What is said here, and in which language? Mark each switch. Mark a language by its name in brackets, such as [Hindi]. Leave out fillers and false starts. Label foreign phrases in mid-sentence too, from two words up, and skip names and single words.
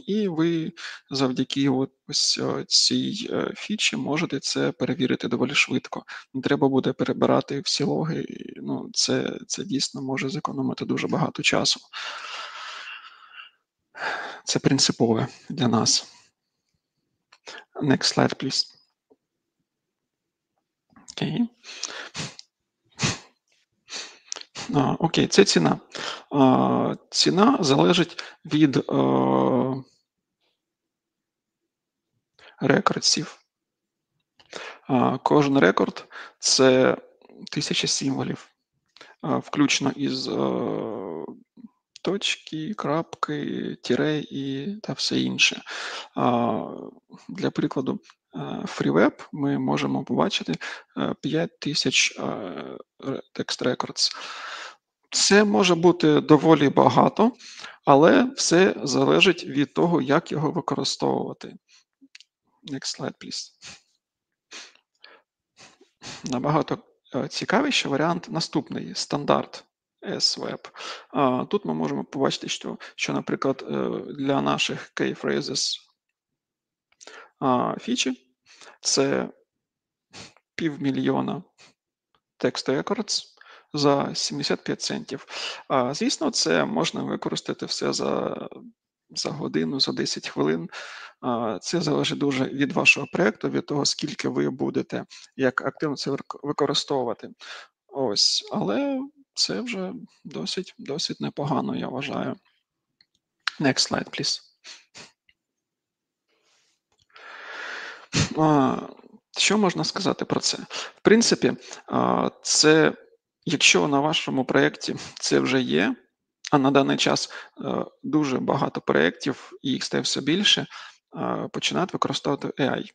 [Ukrainian] І ви завдяки ось цій фічі можете це перевірити доволі швидко. Не треба буде перебирати всі логи, це дійсно може зекономити дуже багато часу. Це принципове для нас. [English] Next slide, please. [Ukrainian] Окей. Окей, це ціна. Ціна залежить від рекордсів. Кожен рекорд – це 1000 символів, включно із точки, крапки, тіре та все інше. Для прикладу, FreeWeb ми можемо побачити 5000 [English] text records. [Ukrainian] Це може бути доволі багато, але все залежить від того, як його використовувати. [English] Next slide, please. [Ukrainian] Набагато цікавіший варіант наступний – стандарт SWeb. Тут ми можемо побачити, що наприклад, для наших [English] key phrases [Ukrainian] фічі це 500 000 [English] text records [Ukrainian] за 75 центів. Звісно, це можна використати все за годину, за 10 хвилин. Це залежить дуже від вашого проєкту, від того, скільки ви будете, як активно це використовувати. Але це вже досить непогано, я вважаю. [English] Next slide, please. [Ukrainian] Що можна сказати про це? В принципі, це, якщо на вашому проєкті це вже є, а на даний час дуже багато проєктів, і їх стає все більше, починають використовувати AI.